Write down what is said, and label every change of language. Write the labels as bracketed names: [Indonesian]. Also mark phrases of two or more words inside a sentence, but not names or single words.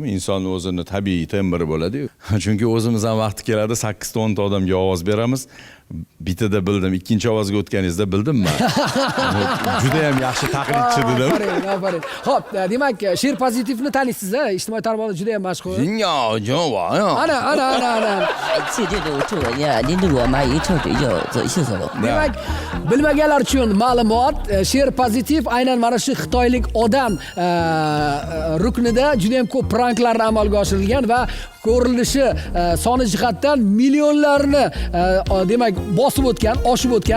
[Uzbek] Insonning o'zini tabiiy tembri bo'ladi-ku. Chunki o'zimiz ham vaqti keladi 8-10 ta odamga ovoz beramiz. Bitada bildim, ikkinchi ovozga o'tganingizda bildim men. Juda ham yaxshi taqlidchi dedim. Afarin. Xo'p, demak, Sher Pozitivni taniysiz, ijtimoiy tarmoqda juda ham mashhur. Ana. [Chinese] 这这都做呀，你如果买一车队就走一车了。 [Uzbek] Demak, bilmaganlar uchun ma'lumot, Sher Pozitiv aynan mana shu xitoylik odam ruknida juda ham ko'p pranklarni amalga oshirilgan va ko'rilishi soni jihatdan millionlarni demak bosib o'tgan, oshib o'tgan.